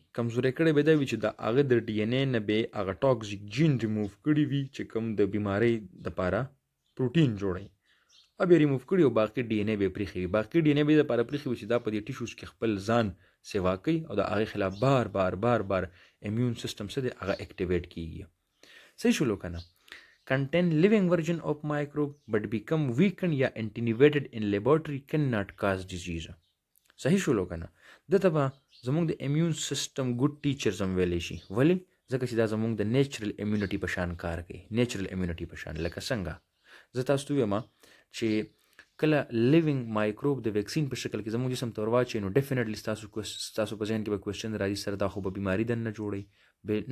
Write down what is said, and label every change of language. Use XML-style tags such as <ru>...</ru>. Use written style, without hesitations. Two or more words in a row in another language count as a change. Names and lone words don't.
<ps>کمزوری کړی به دا وي چې د هغه د ډي ان اے نه به هغه</ps> <en>toxic gene remove</en> <ps>کړي وي چې کوم د بیمارۍ دپاره پروټین جوړوي، هغه به ریموف کړي او باقي ډي ان اے به یې پرېښي وي. باقي ډي ان اے به یې دپاره پرېښي وي چې دا په دې ټیشوز کې خپل ځان سیوا کوي او د هغې خلاف بار بار بار بار</ps> <en>immune system</en> <ps>څه دی هغه اکټیویټ کیږي. صحیح شولو که نه؟</ps> <en>contain living version of microbe but become weakened یا attenuated in laboratory cannot cause disease.</en> <ps>صحیح شولو که نه؟ دته به زمونږ د</ps> <en>immune system good teachers</en> <ps>هم ویلی شي. ولې؟ ځکه چې دا زمونږ د</ps> <en>natural immunity</en> <ps>په شان کار کوي.</ps> <en>natural immunity</en> <ps>په شان لکه څنګه زه تاسو ته ویم چې کله</ps> <en>living microbe</en> <ps>د ویکسین په شکل کې زموږ جسم ته ورواچوي نو ډیفینیټلی ستاسو په ذهن کې به کوېسچن راځي سره دا خو به بیماري دننه جوړوي.</ps>